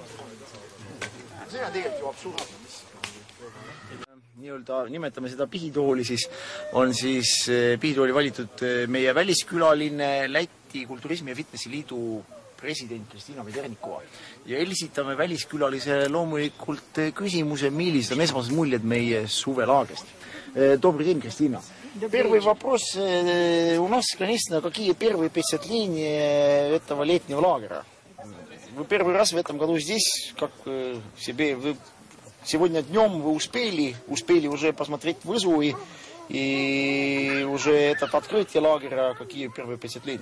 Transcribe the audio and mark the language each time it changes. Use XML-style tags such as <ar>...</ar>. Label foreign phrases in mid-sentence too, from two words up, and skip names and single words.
<et>See on tegelikult ju absurd. Nii-öelda nimetame seda pihitooli, siis on siis pihitooli valitud meie väliskülaline Läti Kulturismi ja Fitnessi Liidu president Kristina Vedernikova. Ja esitame väliskülalisele loomulikult küsimuse, millised on esmased muljed meie suvelaagrist.</et> <ru>Добрый день, Кристина. Первый вопрос. У нас, конечно, какие первые впечатления этого летнего лагеря? Вы первый раз в этом году здесь, как себе вы сегодня днем вы успели уже посмотреть вызовы и уже этот открытие лагеря, какие первые впечатления?</ru>